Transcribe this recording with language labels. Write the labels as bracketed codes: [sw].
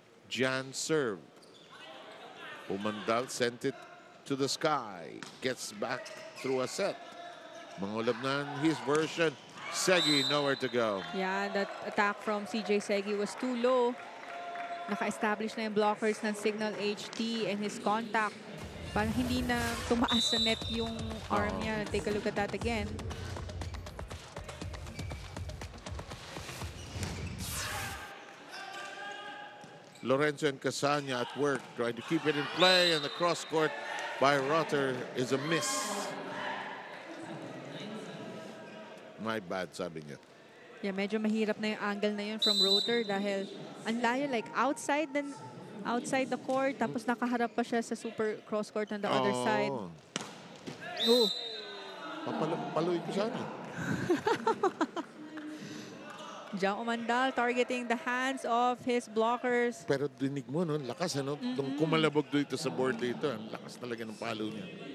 [en] Jan serve. Umandal sent it to the sky. Gets back through a set. Mangolabnan, his version. Segi, nowhere to go. Yeah, that attack from CJ Segi was too low. [tl] Naka-establish na yung blockers ng Signal HT [en] and his contact. [tl] Parang hindi na tumaas sa net yung arm niya. [en] Take a look at that again. Lorenzo and Casanya at work, trying to keep it in play, and the cross court by Rotter is a miss. My bad, sabi niya. [tl] Yeah, medyo mahirap na yung angle na yun from Rotor dahil ang layo, [en] like outside the court, [tl] tapos nakaharap pa siya sa super cross court [en] on the other side. [tl] Oh. Papaluin ko sana. [en] Jang Umandal targeting the hands of his blockers. [tl] Pero dinig mo, no? Lakas, ano? Nung kumalabog dito sa board dito, ang lakas talaga ng palo niya.